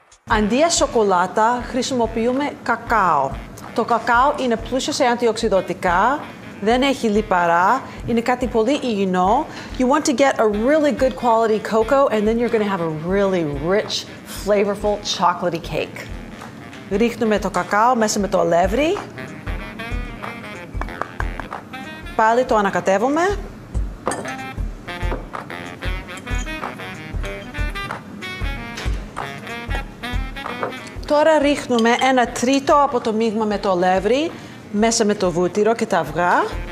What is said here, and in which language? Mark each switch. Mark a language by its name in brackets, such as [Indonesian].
[Greek] Αντί για σοκολάτα, χρησιμοποιούμε κακάο. Το κακάο είναι πλούσιο σε αντιοξειδωτικά, δεν έχει λιπαρά, είναι κάτι πολύ υγιεινό. [English] You want to get a really good quality cocoa and then you're going to have a really rich, flavorful chocolatey cake. [Greek] Ρίχνουμε το κακάο μέσα με το αλεύρι. Πάλι το ανακατεύουμε. Τώρα ρίχνουμε 1/3 από το μείγμα με το αλεύρι μέσα με το βούτυρο και τα αυγά.